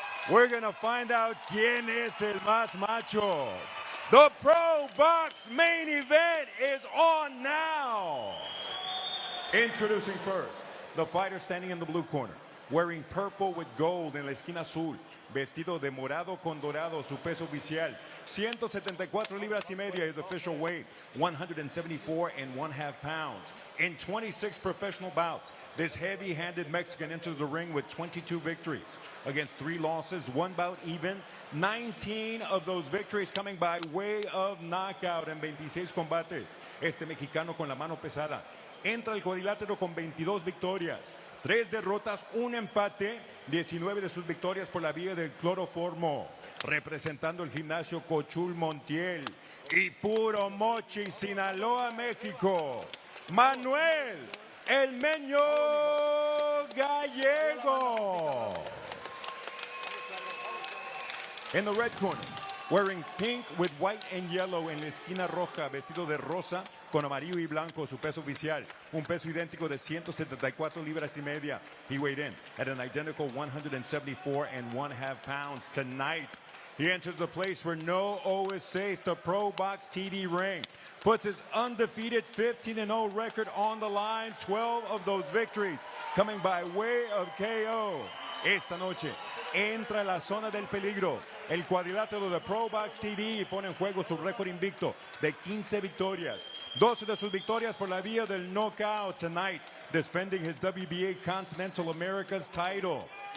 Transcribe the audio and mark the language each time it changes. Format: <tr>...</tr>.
<en>We're going to find out</en> <es>quién es el más macho.</es> <en>The ProBox main event is on now. Introducing first, the fighter standing in the blue corner, wearing purple with gold</en> <es>en la esquina azul, vestido de morado con dorado, su peso oficial, 174 libras y media,</es> <en>his official weight, 174.5 pounds. In 26 professional bouts, this heavy-handed Mexican enters the ring with 22 victories against 3 losses, 1 bout even, 19 of those victories coming by way of knockout</en> <es>en 26 combates. Este mexicano con la mano pesada entra al cuadrilátero con 22 victorias, 3 derrotas, 1 empate, 19 de sus victorias por la vía del cloroformo. Representando el gimnasio Cochul Montiel y Puro Mochi, Sinaloa, México, Manuel El Meño Gallegos.</es> <en>In the red corner, wearing pink with white and yellow</en> <es>en la esquina roja, vestido de rosa con amarillo y blanco, su peso oficial, un peso idéntico de 174 libras y media.</es> <en>He weighed in at an identical 174.5 pounds. Tonight, he enters the place where no O is safe, the ProBox TV ring. Puts his undefeated 15-0 record on the line, 12 of those victories coming by way of KO.</en> <es>Esta noche entra a la zona del peligro, el cuadrilátero de ProBox TV, y pone en juego su récord invicto de 15 victorias. 12 de sus victorias por la vía del knockout.</es> <en>Tonight, defending his WBA Continental Americas title.</en>